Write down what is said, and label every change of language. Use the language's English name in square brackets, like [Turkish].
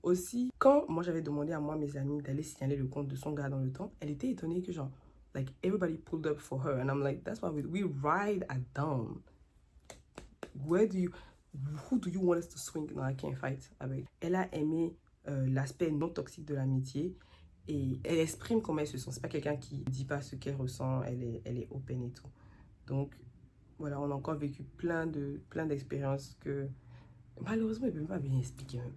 [French] Aussi, quand moi j'avais demandé à moi, mes amis, d'aller signaler le compte de son gars dans le temps, elle était étonnée que genre, [English] like, everybody pulled up for her. And I'm like, that's why we ride at dawn. Who do you want us to swing? No, I can't fight [French] avec. Elle a aimé l'aspect non toxique de l'amitié et elle exprime comment elle se sent. C'est pas quelqu'un qui dit pas ce qu'elle ressent, elle est open et tout. Donc, voilà, on a encore vécu plein d'expériences que malheureusement, elle ne peut pas bien expliquer même.